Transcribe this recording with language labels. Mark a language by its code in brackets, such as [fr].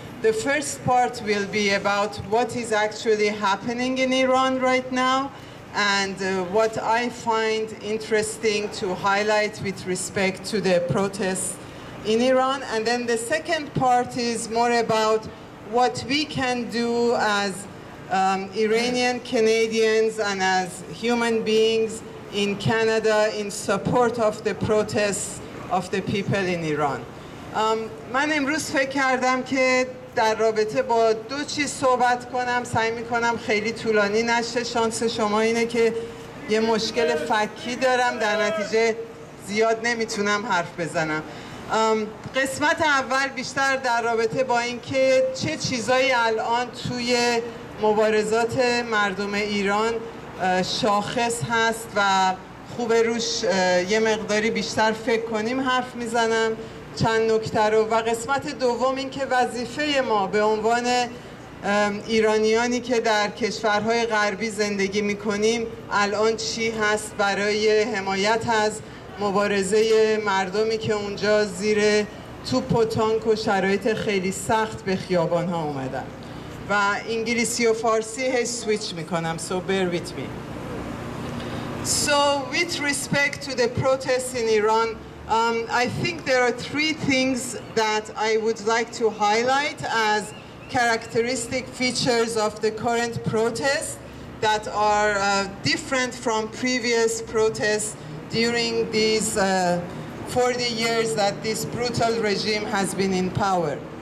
[en] The first part will be about what is actually happening in Iran right now, and what I find interesting to highlight with respect to the protests in Iran. And then the second part is more about what we can do as Iranian Canadians and as human beings in Canada in support of the protests of the people in Iran. [fa] من امروز فکر کردم که در رابطه با دو چیز صحبت کنم. سعی میکنم خیلی طولانی نشه. شانس شما اینه که یه مشکل فکی دارم، در نتیجه زیاد نمیتونم حرف بزنم. قسمت اول بیشتر در رابطه با اینکه چه چیزایی الان توی مبارزات مردم ایران شاخص هست و خوب روش یه مقداری بیشتر فکر کنیم حرف میزنم، چند نکته رو. و قسمت دوم این که وظیفه ما به عنوان ایرانیانی که در کشورهای غربی زندگی میکنیم الان چی هست برای حمایت از مبارزه مردمی که اونجا زیر توپ و تانک و شرایط خیلی سخت به خیابان ها اومدن. و انگلیسی و فارسی هی سویچ میکنم, [en] so bear with me. So with respect to the protests in Iran, I think there are three things that I would like to highlight as characteristic features of the current protests that are different from previous protests during these 40 years that this brutal regime has been in power.